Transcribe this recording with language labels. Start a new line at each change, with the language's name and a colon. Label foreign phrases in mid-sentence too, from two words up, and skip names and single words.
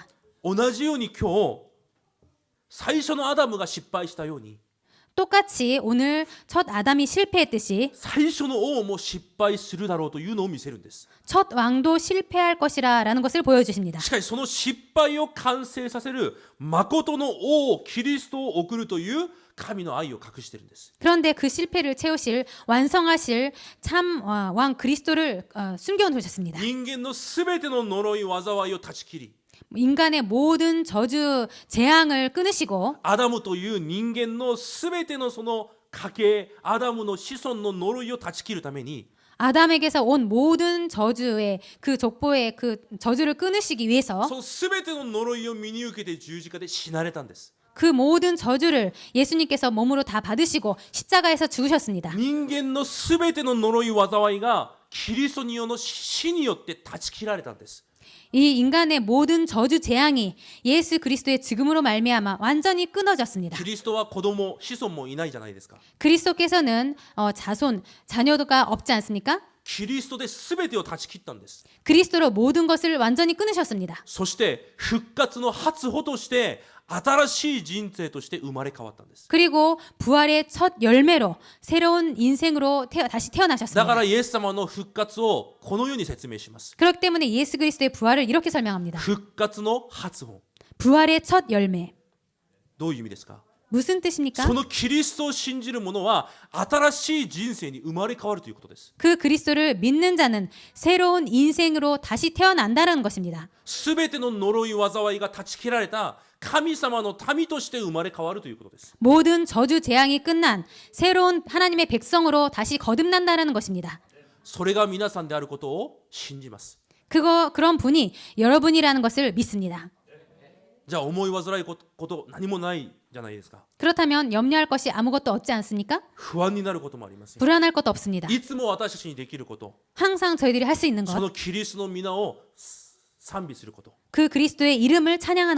Japanese: 同じように今日最初のアダムが失敗したように
Korean: 똑같이 오늘 첫 아담이 실패했듯이
Japanese: 最初の王も失敗するだろうというのを見せるんです。
Korean: 첫 왕도 실패할 것이라는 것을 보여주십니다.
Japanese: しかしその失敗を完成させる誠の王キリストを送るという神の愛を隠しているんです。
Korean: 그런데 그 실패를 채우실 완성하실 참 왕 그리스도를 숨겨 놓으셨습니다.
Japanese: 人間のすべての呪い災いを断ち切り
Korean: 인간의 모든 저주 재앙을 끊으시고
Japanese: アダムという人間のすべてのその家系アダムの子孫の呪いを断ち切るために
Korean: 아담에게서 온 모든 저주의 그 족보의 그 저주를 끊으시기 위해서
Japanese: そのすべての呪いを身に受けて十字架で死なれたんです。
Korean: 그 모든 저주를 예수님께서 몸으로 다 받으시고 십자가에서 죽으셨습니다.
Japanese: 人間のすべての呪い災いがキリストによの死によって断ち切られたんです。
Korean: 이 인간의 모든 저주 재앙이 예수 그리스도의 죽음으로 말미암아 완전히 끊어졌습니다.
Japanese: キリストは子供子孫もいないじゃないですか。
Korean: 그리스도께서는 자녀가 없지 않습니까?
Japanese: キリストで全てを断ち切ったんです。
Korean: 그리스도로 모든 것을 완전히 끊으셨습니다.
Japanese: そして復活の初歩として新しい人生として生まれ変わったんです。
Korean: 그리고 부활의 첫 열매로 새로운 인생으로 다시
Japanese: だか
Korean: 태어나셨습니다.
Japanese: らイエス様の復活をこのように説明します。
Korean: 그렇기 때문에 예수 그리스도의 부활을 이렇게 설명합니다.
Japanese: 復活の初歩。
Korean: 부활의 첫 열매.
Japanese: どういう意味ですか。
Korean: 무슨 뜻입니까?
Japanese: そのキリストを信じる者は新しい人生に生まれ変わるということです。
Korean: 그 그리스도를 믿는 자는 새로운 인생으로 다시 태어난다는 것입니다.
Japanese: すべての呪い災いが断ち切られた神様の民として生まれ変わるということです。
Korean: 모든 저주 재앙이 끝난 새로운 하나님의 백성으로 다시 거듭난다는 것입니다.
Japanese: それが皆さんであることを信じます。
Korean: 그런 분이 여러분이라는 것을 믿습니다.
Japanese: じゃあ思い煩いこと何もないじゃないですか。
Korean: 그렇다면 염려할 것이 아무것도 없지 않습니까?
Japanese: 不安になることもありません。
Korean: 불안할 것도 없습니다.
Japanese: いつも私たちにできること、
Korean: 항상 저희들이 할 수 있는
Japanese: そ
Korean: 것,
Japanese: のキリストの皆を賛美すること、
Korean: 그 그리스도의 이름을 찬양하는